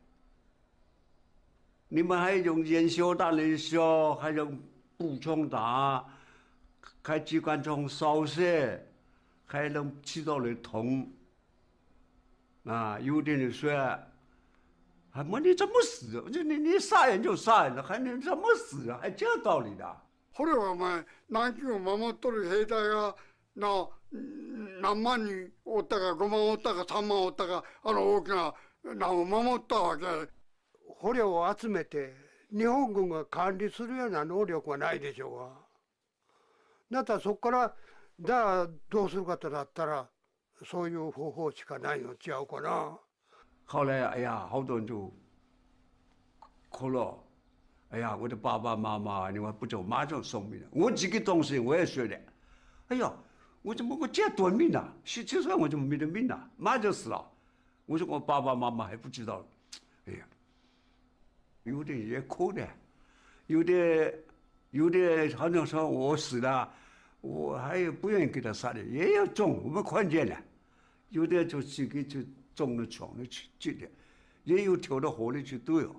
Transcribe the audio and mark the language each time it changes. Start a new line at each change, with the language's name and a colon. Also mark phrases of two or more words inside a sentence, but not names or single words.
Chinese: 你们还用燃烧弹来烧，还用步枪打，开机关枪扫射，还能起到了痛。啊，有的人说，还问你怎么死？你杀人就杀人了，还能怎么死啊？还这道理的？
Japanese: これはお前南京を守っとる兵隊が何万人おったか5万おったか3万おったか大きなを守ったわけ。捕虜を集めて日本軍が管理するような能力はないでしょうが。だったらそこからじゃあどうするかとなったらそういう方法しかないの違うかな。
Chinese: 后来哎呀，好多人就哭了。哎呀，我的爸爸妈妈，你们不走，马上送命了。我自己当时我也说的，哎呀，我怎么我这短命啊？17岁我怎么没得命啊？马上就死了。我说我爸爸妈妈还不知道，哎呀，有的也哭的，有的好像说我死了，我还不愿意给他杀的，也有中，我们看见了，有的就自己就中了枪了去的，也有跳到河里去都有。